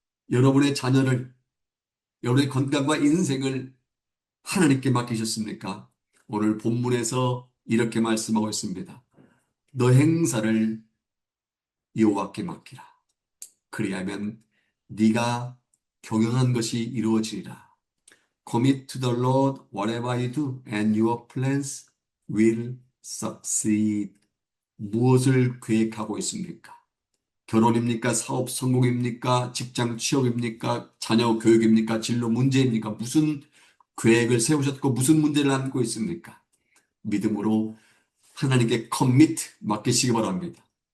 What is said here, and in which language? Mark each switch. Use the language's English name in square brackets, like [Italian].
[Korean] 여러분의 자녀를, 여러분의 건강과 인생을 하나님께 맡기셨습니까? 오늘 본문에서 이렇게 말씀하고 있습니다. 너 행사를 여호와께 맡기라. 그리하면 네가 경영한 것이 이루어지리라. [English] Commit to the Lord whatever you do, and your plans will succeed. [Korean] 무엇을 계획하고 있습니까? 결혼입니까? 사업 성공입니까? 직장 취업입니까? 자녀 교육입니까? 진로 문제입니까? 무슨 계획을 세우셨고 무슨 문제를 안고 있습니까? 믿음으로 하나님께 커미트 맡기시기 바랍니다.